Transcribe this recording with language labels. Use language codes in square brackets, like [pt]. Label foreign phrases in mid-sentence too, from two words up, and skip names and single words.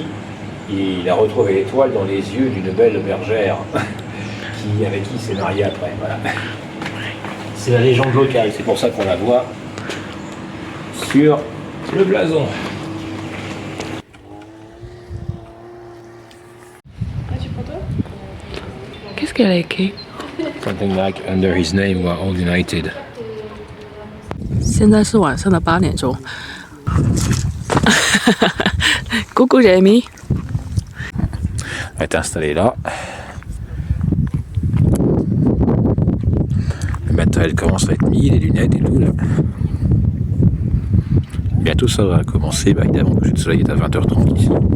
[fr] Il a retrouvé l'étoile dans les yeux d'une belle bergère avec qui il s'est marié après. Voilà. C'est la légende locale, c'est pour ça qu'on la voit sur le blason. Qu'est-ce qu'elle a écrit? [en] Something like under his name we're all united. [zh] 现在是晚上的8点钟。Coucou Jamie. [fr] Elle est installée là. Le matériel commence à être mis, les lunettes et tout là. Bientôt ça va commencer, bah évidemment, le soleil est à 20h30 ici.